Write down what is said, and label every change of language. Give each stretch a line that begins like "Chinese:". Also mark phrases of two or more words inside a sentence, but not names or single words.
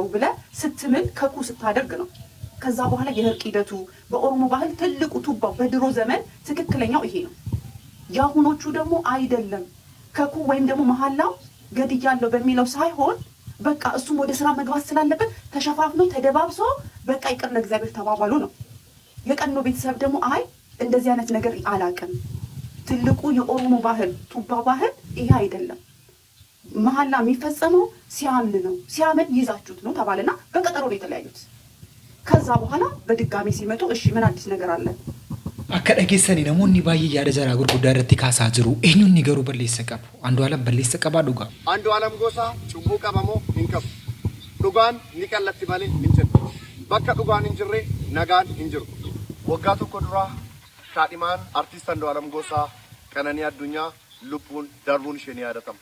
Amharic: ብለህ ስትምል ከኩ ስታደርግ ነው። ከዛ በኋላ የእርቅ ሂደቱ በኦሮሞ ባህል ትልቁ ቱባው በድሮ ዘመን ትክክለኛው ይሄ ነው። ያሁኖቹ ደግሞ አይደለም። ከኩ ወይም ደግሞ መሐላው ገድያለሁ በሚለው ሳይሆን በቃ እሱም ወደ ስራ መግባት ስላለበት ተሸፋፍኖ ተደባብሶ በቃ ይቅር ለእግዚአብሔር ተባባሉ ነው። የቀኖ ቤተሰብ ደግሞ አይ እንደዚህ አይነት ነገር አላውቅም፣ ትልቁ የኦሮሞ ባህል ቱባ ባህል ይሄ አይደለም፣ መሐላ የሚፈጸመው ሲያምን ነው፣ ሲያምን ይዛችሁት ነው ተባለና በቀጠሮ ነው የተለያዩት። ከዛ በኋላ በድጋሚ ሲመጡ እሺ ምን አዲስ ነገር አለ?
Oromo: akka dhageessanii namoonni baay'ee yaada jaraa gurguddaa irratti kaasaa jiru. Eenyuun garuu balleessa qabu? Andu'aalam balleessa qabaa dhugaa? Andu'aalam gosa cubbuu qabamoo hin qabu. Dhugaan ni qallatti malee hin jirtu. Bakka dhugaan hin jirre nagaan hin jiru. Waggaa tokko dura kaadhimaan artiist Andu'aalam gosa Qananii Addunyaa lubbuun darbuun ishee ni yaadatama.